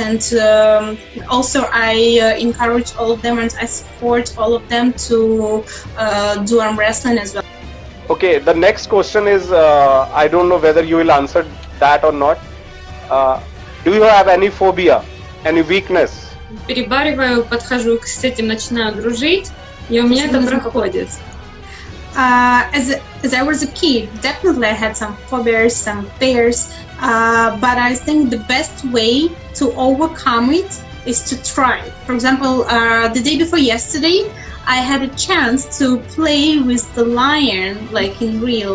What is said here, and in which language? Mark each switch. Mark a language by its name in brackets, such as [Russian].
[English] And also I encourage all of them and I support all of them to do arm wrestling as well. Okay, the next question is, I don't know whether you will answer that or not. Do you have any phobia, any weakness? [Russian] Перебариваю, подхожу с этим, начинаю дружить, и у меня это проходит. [English] As I was a kid, definitely I had some phobias, some fears, but I think the best way to overcome it is to try. For example, the day before yesterday, I had a chance to play with the lion, like in real.